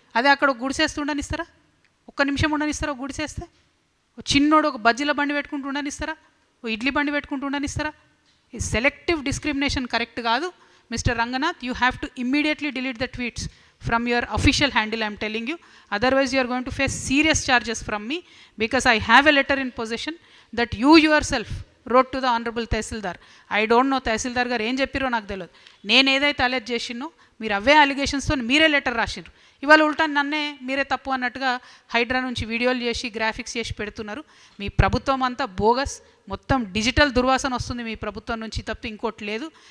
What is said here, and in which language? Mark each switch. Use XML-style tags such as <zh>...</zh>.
<te>అదే అక్కడ గుడిసేస్తూ ఉండనిస్తారా? 1 నిమిషం ఉండనిస్తారా? గుడిసేస్తే చిన్నోడు ఒక బజ్జీల బండి పెట్టుకుంటూ ఉండనిస్తారా? ఇడ్లీ బండి పెట్టుకుంటూ ఉండనిస్తారా? ఈ సెలెక్టివ్ డిస్క్రిమినేషన్ కరెక్ట్ కాదు.</te> <en>Mister Ranganath, you have to immediately delete the tweets from your official handle, I am telling you. Otherwise you are going to face serious charges from me, because I have a letter in possession that you yourself wrote to the honorable Tehsildar. I don't know</en> <te>Tehsildar garu em cheppiro naaku teladu. నేను ఏదైతే alert చేసినో మీరు అవే అలిగేషన్స్తో మీరే letter రాసినారు. ఇవాళ ఉల్టా నన్నే మీరే తప్పు అన్నట్టుగా హైడ్రా నుంచి వీడియోలు చేసి గ్రాఫిక్స్ చేసి పెడుతున్నారు. మీ ప్రభుత్వం అంతా బోగస్, మొత్తం డిజిటల్ దుర్వాసన వస్తుంది మీ ప్రభుత్వం నుంచి తప్ప ఇంకోటి లేదు.</te>